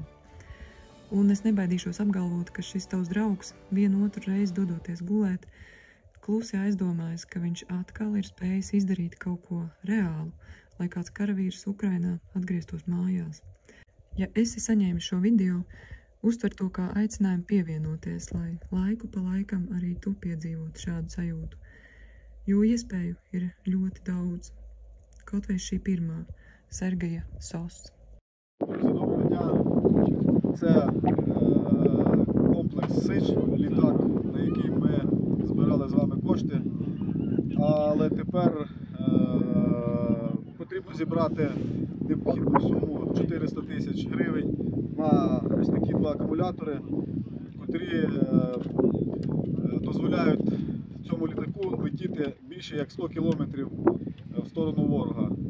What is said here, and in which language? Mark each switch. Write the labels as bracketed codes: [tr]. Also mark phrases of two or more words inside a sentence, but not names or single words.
[lv] Un es nebaidīšos apgalvot, ka šis tavs draugs vienu otru reizi dodoties gulēt, klusi aizdomājas, ka viņš atkal ir spējis izdarīt kaut ko reālu, lai kāds karavīrs Ukrainā atgrieztos mājās. Ja esi saņēmis šo video, uztver to kā aicinājumu pievienoties, lai laiku pa laikam arī tu piedzīvotu šādu sajūtu. Jo iespēju ir ļoti daudz. Kaut vai шī pirmā Sergeja SOS. [uk] Доброго дня. Це комплекс Сич, літак, на який ми збирали з вами кошти. Але тепер потрібно зібрати необхідну суму 400 тисяч гривень на ось такі два акумулятори, котрі дозволяють цьому літаку летіти більше як 100 кілометрів в сторону ворога.